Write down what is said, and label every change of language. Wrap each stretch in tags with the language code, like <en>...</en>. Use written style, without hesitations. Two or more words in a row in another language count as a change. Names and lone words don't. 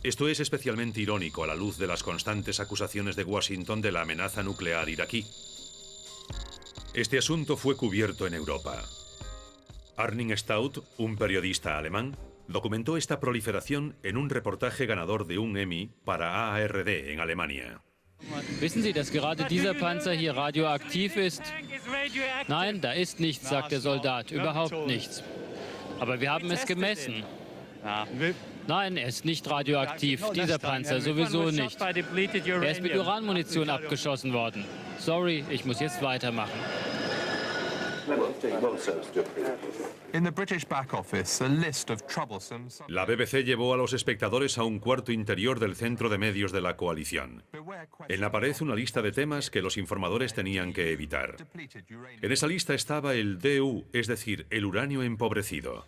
<es>Esto es especialmente irónico a la luz de las constantes acusaciones de Washington de la amenaza nuclear iraquí. Este asunto fue cubierto en Europa. Arnim Staudt, un periodista alemán, documentó esta proliferación en un reportaje ganador de un Emmy para ARD en Alemania.</es> <de>Wissen Sie, dass gerade dieser Panzer hier radioaktiv ist? Nein, da ist nichts, sagt der Soldat, überhaupt nichts. Aber wir haben es gemessen. Nein, er ist nicht radioaktiv, dieser Panzer sowieso nicht. Er ist mit Uranmunition abgeschossen worden. Sorry, ich muss jetzt weitermachen.</de> <es>La BBC llevó a los espectadores a un cuarto interior del centro de medios de la coalición. En la pared una lista de temas que los informadores tenían que evitar. En esa lista estaba el DU, es decir, el uranio empobrecido.</es>